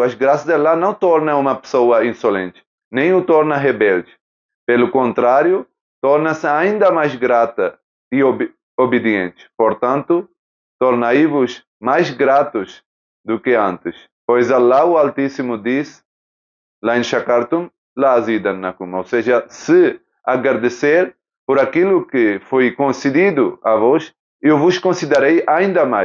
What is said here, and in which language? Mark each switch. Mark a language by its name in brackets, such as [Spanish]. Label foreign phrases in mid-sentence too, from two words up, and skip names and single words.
[Portuguese] As graças de Allah não tornam uma pessoa insolente, nem o torna rebelde. Pelo contrário, torna-se ainda mais grata e obediente. Portanto, tornai-vos mais gratos do que antes. Pois Allah o Altíssimo diz, [Arabic] لئن شكرتم لأزيدنكم. [Portuguese] Ou seja, se agradecer por aquilo que foi concedido a vós, eu vos considerei ainda mais.